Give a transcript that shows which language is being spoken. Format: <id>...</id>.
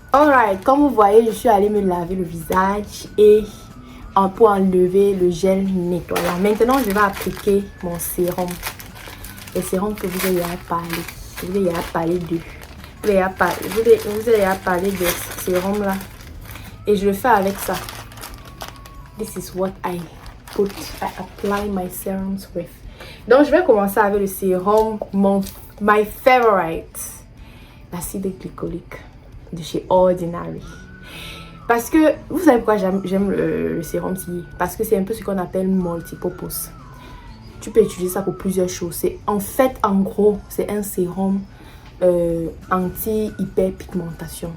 <fr>Alright, comme vous voyez, je suis allée me laver le visage et pour enlever le gel nettoyant. Maintenant, je vais appliquer mon sérum. Le sérum que vous avez parlé. Vous avez parlé de. Vous avez parlé de ce sérum là. Et je le fais avec ça.</fr> <en>This is what I apply my serums with.</en> <fr>Donc je vais commencer avec le sérum,</fr> <en>my favorite,</en> <fr>l'acide glycolique de chez Ordinary. Parce que, vous savez pourquoi j'aime le sérum cilié? Parce que c'est un peu ce qu'on appelle multipurpose. Tu peux utiliser ça pour plusieurs choses. C'est en fait, en gros, c'est un sérum anti-hyperpigmentation.</fr>